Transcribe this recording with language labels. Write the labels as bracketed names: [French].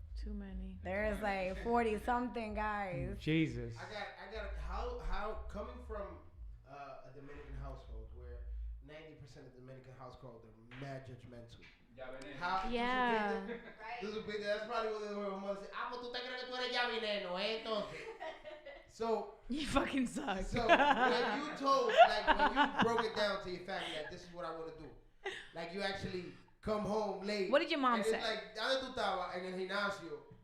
[English] Too many. There's like 40 something guys. Jesus. I got how coming from a Dominican household where 90% of Dominican household are mad judgmental. How, Yeah. That's probably what they were going to say. [Spanish] Ah, pues tú te crees que tú eres ya veneno, entonces. [English] So You fucking suck. So when you told, like when you broke it down to your family, like this is what I want to do, like you actually come home late. What did your mom and say? It's like, [Spanish] ¿dónde tú estabas? En el gimnasio.